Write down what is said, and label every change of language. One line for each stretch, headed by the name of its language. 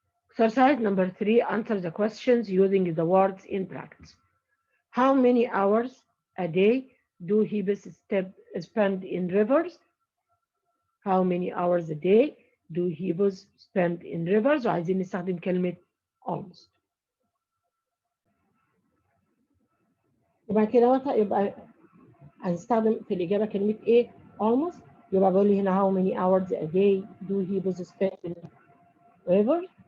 English: Exercise number 3, answer the questions using the words in brackets. How many hours a day do hippos spend in rivers? How many hours a day do hippos spend in rivers?
Arabic: وعايزين نستخدم كلمة almost. يبقى كده يبقى هنستخدم في الإجابة كلمة إيه؟ almost. يبقى بقول لي هنا
English: how many hours a day do hippos spend in rivers?